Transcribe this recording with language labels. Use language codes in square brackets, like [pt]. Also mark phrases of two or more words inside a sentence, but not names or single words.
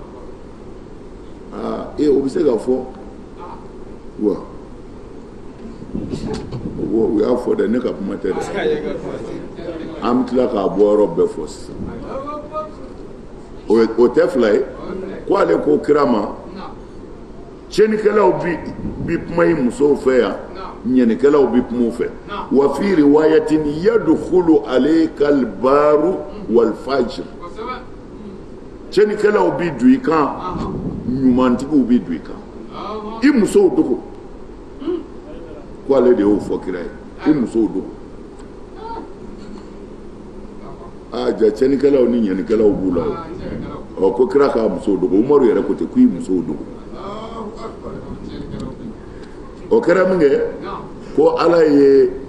[bm] o bɛ se ka fɔ wa u y'a fɔ dɛ ne ka kuma tɛ dɛ an bɛ tila k'a bɔ yɔrɔ bɛɛ fɔ sisan o tɛ fila ye ko ale ko kira ma cɛnikɛlaw bi kuma I musow fɛ yan ɲɛnikɛlaw bi kuma u fɛ [ar] وفي رواية يدخل عليك البر والفاجر [bm] cɛnikɛlaw bi don I kan ɲumantigiw bi don I kan I musow dogo ko ale de y'o fɔ kira ye I musow dogo ja cɛnikɛlaw ni ɲɛnikɛlaw b'u la o ko kira k'a musow dogo Umaru yɛrɛ ko ten ko I musow dogo o kɛra min kɛ ko ala ye